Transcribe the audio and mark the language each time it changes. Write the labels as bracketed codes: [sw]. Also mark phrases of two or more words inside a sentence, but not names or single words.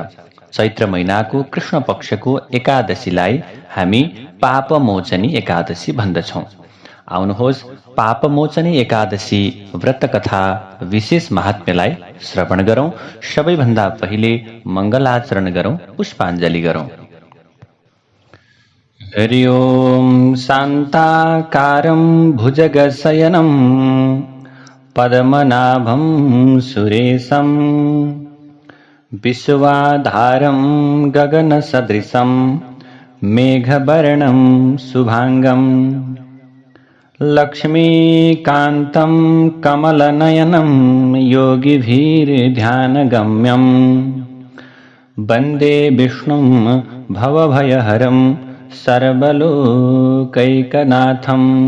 [ne] चैत्र महिनाको कृष्ण पक्षको एकादशीलाई हामी पापमोचनी एकादशी भन्दछौँ। आउनुहोस् पापमोचनी एकादशी व्रतकथा विशेष महात्म्यलाई श्रवण गरौँ। सबैभन्दा पहिले मङ्गलाचरण गरौँ, पुष्पाञ्जली गरौँ। [sa] हरि ओम शान्ताकारं भुजगशयनं पद्मनाभं सुरेशं विश्वाधारं गगनसदृशं मेघवर्णं शुभांगं लक्ष्मीकान्तं कमलनयनं योगिभिर्ध्यानगम्यं वन्दे विष्णुं भवभयहरं सर्वलोकैकनाथं